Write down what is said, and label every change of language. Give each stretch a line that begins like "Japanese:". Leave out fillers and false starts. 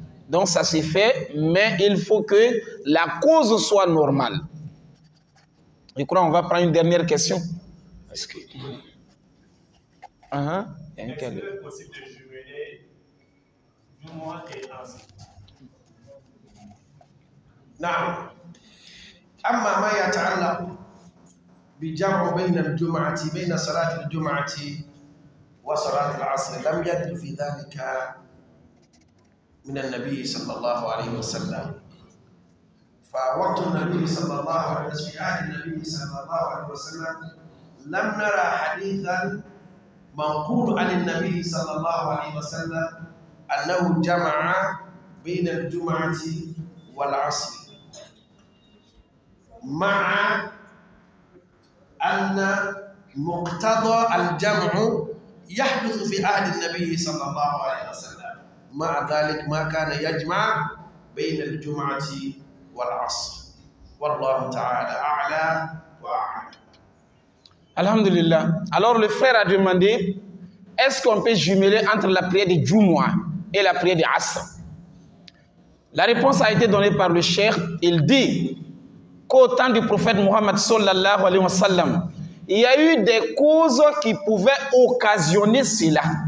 French: Donc ça se fait, mais il faut que la cause soit normale. Je crois qu'on va prendre une dernière question. Est-ce que... Est-ce possible de jumeler Jumu'ah et Asr?
Arabic: نعم. أما ما يتعلق بجمع بين الجمعة بين صلاة الجمعة وصلاة العصر لم يرد في ذلك من النبي صلى الله عليه وسلم. فوقت النبي صلى الله عليه وسلم في عهد النبي صلى الله عليه وسلم لم نرى حديثا منقول عن النبي صلى الله عليه وسلم أنه جمع بين الجمعة والعصر، مع أن مقتضى الجمع يحدث في عهد النبي صلى الله عليه وسلم، مع ذلك ما كان يجمع بين الجمعة والعصر، والله تعالى أعلى وأعلم. Alhamdulillah.
French: Alors le frère a demandé, est-ce qu'on peut jumeler entre la prière de Jumu'ah et la prière de Asr? La réponse a été donnée par le cheikh. Il dit qu'au temps du prophète Mohammed
Arabic: sallallahu alayhi wa sallam,
French: il y a eu des causes qui pouvaient occasionner cela.